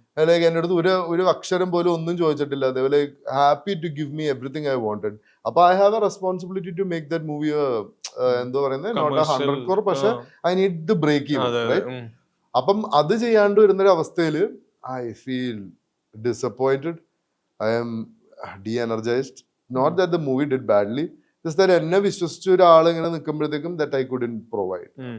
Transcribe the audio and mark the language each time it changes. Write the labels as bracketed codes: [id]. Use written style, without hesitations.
[ml] Like എൻ്റെ അടുത്ത് ഒരു അക്ഷരം പോലും ഒന്നും ചോദിച്ചിട്ടില്ല. [en] they were like happy to give me everything I wanted. അപ്പൊ I have a responsibility to make that movie [ml] എന്താ പറയുന്നത് [en] Not 100 crore, പക്ഷെ I need the break even, right? [ml] അപ്പം അത് ചെയ്യാണ്ട് വരുന്നൊരു അവസ്ഥയില് [en] I feel disappointed. I am de-energized. Not that the movie did badly, just that [ml] എന്നെ വിശ്വസിച്ച ഒരാൾ ഇങ്ങനെ നിൽക്കുമ്പോഴത്തേക്കും [en] that I couldn't provide.